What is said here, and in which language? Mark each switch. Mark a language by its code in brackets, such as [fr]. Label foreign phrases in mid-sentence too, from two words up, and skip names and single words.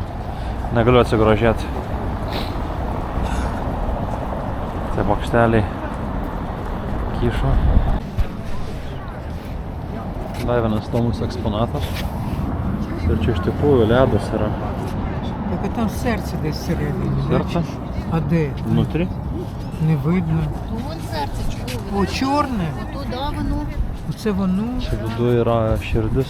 [lt] Negaliu atsigrožėti. Tai bokšteliai kyšo. Dar vienas įdomus eksponatas. Ir čia iš tikrųjų ledas yra. [uk] Так а там серце десь всередині. Серце? А де? Внутрі? Не видно. Вон серце чорне. О, чорне? Ото, да, воно. Оце воно. [lt] Čia viduje yra širdis.